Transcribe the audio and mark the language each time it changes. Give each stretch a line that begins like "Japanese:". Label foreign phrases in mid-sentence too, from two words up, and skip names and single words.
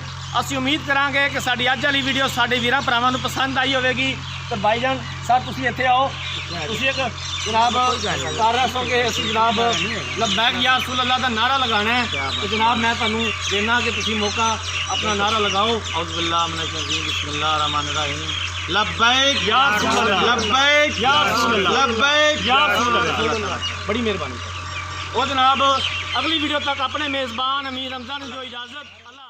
Punjabi: ਅਸੀਂ ਉਮੀਦ ਕਰਾਂਗੇ ਕਿ ਸਾਡੀ ਅੱਜ ਵਾਲੀ ਵੀਡੀਓ ਸਾਡੇ ਵੀਰਾਂ ਭਰਾਵਾਂ ਨੂੰ ਪਸੰਦ ਆਈ ਹੋਵੇਗੀ। ਤੇ ਭਾਈਜਾਨ ਸਾਹਿਬ ਤੁਸੀਂ ਇੱਥੇ ਆਓ। ਤੁਸੀਂ ਇੱਕ ਜਨਾਬ ਕਰ ਰਹੇ ਹੋ ਕਿ ਅਸੀਂ ਜਨਾਬ
Arabic: لبيك يا رسول الله
Punjabi: ਦਾ ਨਾਰਾ ਲਗਾਉਣਾ ਹੈ। ਤੇ ਜਨਾਬ ਮੈਂ ਤੁਹਾਨੂੰ ਦੇਣਾ ਕਿ ਤੁਸੀਂ ਮੌਕਾ ਆਪਣਾ ਨਾਰਾ ਲਗਾਓ।
Arabic: أعوذ بالله من الشيطان الرجيم، بسم الله الرحمن الرحيم. लब्बैक يا رسول الله, लब्बैक يا رسول الله, लब्बैक يا رسول الله.
Punjabi: ਬੜੀ ਮਿਹਰਬਾਨੀ। ਉਹ ਜਨਾਬ ਅਗਲੀ ਵੀਡੀਓ ਤੱਕ ਆਪਣੇ ਮੇਜ਼ਬਾਨ ਅਮੀਰ ਰਮਜ਼ਾਨ ਨੂੰ ਜੋ ਇਜਾਜ਼ਤ।